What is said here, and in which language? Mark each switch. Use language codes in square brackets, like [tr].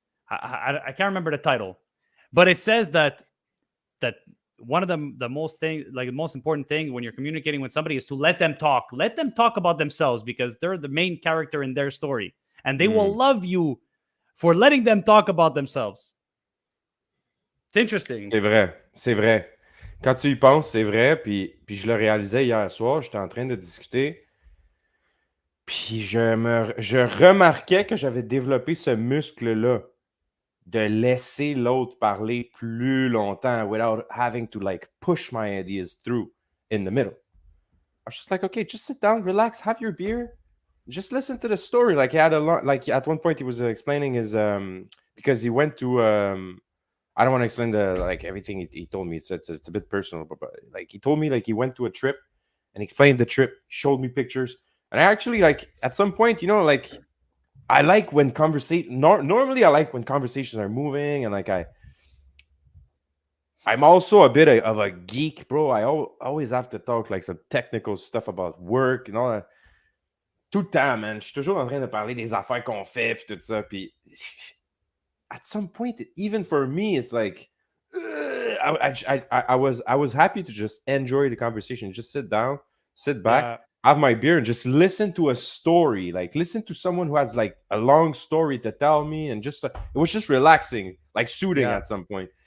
[en] I can't remember the title, but it says that one of the most important thing when you're communicating with somebody is to let them talk about themselves, because they're the main character in their story, and they will love you for letting them talk about themselves. [fr] C'est interesting. C'est vrai. Quand tu y penses, c'est vrai. Puis je le réalisais hier soir, j'étais en train de discuter. Puis je remarquais que j'avais développé ce muscle-là de laisser l'autre parler plus longtemps [en] without having to like push my ideas through in the middle. I was just like, okay, just sit down, relax, have your beer, just listen to the story. Like he had like at one point he was explaining his because he went to I don't want to explain everything he told me. It's a bit personal, but like he told me like he went to a trip and explained the trip, showed me pictures, and I actually like at some point, like I like when normally I like when conversations are moving, and like I'm also a bit of a geek, bro. I always have to talk like some technical stuff about work and all that. [fr] Tout le temps, man. Je suis toujours en train de parler des affaires qu'on fait puis tout ça. [en] Puis at some point, even for me, it's like I was happy to just enjoy the conversation, just sit down, sit back, have my beer, and just listen to a story. Like listen to someone who has like a long story to tell me, and just it was just relaxing, like soothing at some point.